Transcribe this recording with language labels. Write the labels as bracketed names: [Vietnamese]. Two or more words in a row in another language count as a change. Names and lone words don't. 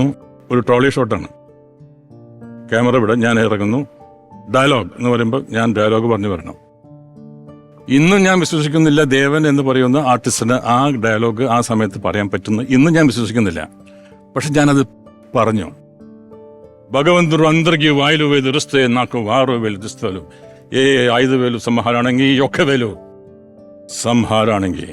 [Malayalam] ഒരു ട്രോളി ഷോട്ടാണ്, ക്യാമറ വിടാൻ ഞാൻ ഇറങ്ങുന്നു. ഡയലോഗ് എന്ന് പറയുമ്പോൾ ഞാൻ ഡയലോഗ് പറഞ്ഞു വരണം. ഇന്നും ഞാൻ വിശ്വസിക്കുന്നില്ല ദേവൻ എന്ന് പറയുന്ന ആർട്ടിസ്റ്റിന് ആ ഡയലോഗ് ആ സമയത്ത് പറയാൻ പറ്റുന്നു. ഇന്നും ഞാൻ വിശ്വസിക്കുന്നില്ല. പക്ഷെ ഞാനത് പറഞ്ഞു. [Telugu] భగవంతుడు అందరికీ 5,000 ఇస్తే నాకు 6,000 ఇస్తారు. ఏ 5,000 సంహారాണെങ്കിൽ 1,000 సంహారానికి